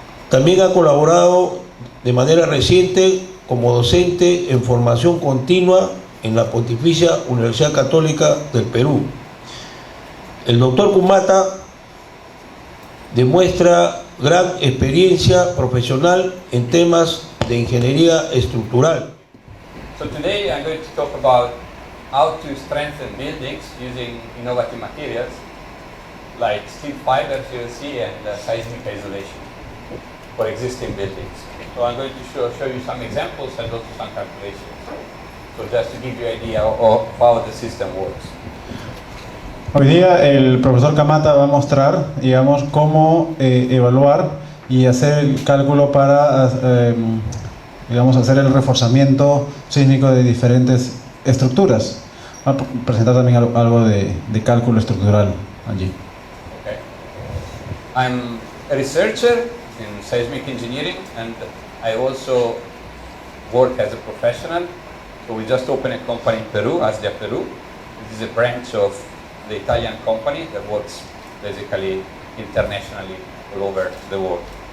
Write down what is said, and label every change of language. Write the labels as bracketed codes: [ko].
[es] También ha colaborado de manera reciente como docente en formación continua en la Pontificia Universidad Católica del Perú. El doctor Camata demuestra gran experiencia profesional en temas de ingeniería estructural. [en] So today I'm going to talk about how to strengthen buildings using innovative materials like steel fibers, ULC, and seismic isolation for existing buildings. So I'm going to show you some examples and also some calculations. So just to give you an idea of how the system works. [es] Hoy día el profesor Camata va a mostrar, digamos, cómo evaluar y hacer el cálculo para digamos, hacer el reforzamiento sísmico de diferentes estructuras. Va a presentar también algo de cálculo estructural allí. [en] Okay. I'm a researcher in seismic engineering and I also work as a professional. So we just opened a company in Peru, Asdia Peru. This is a branch of the Italian company that works basically internationally all over the world.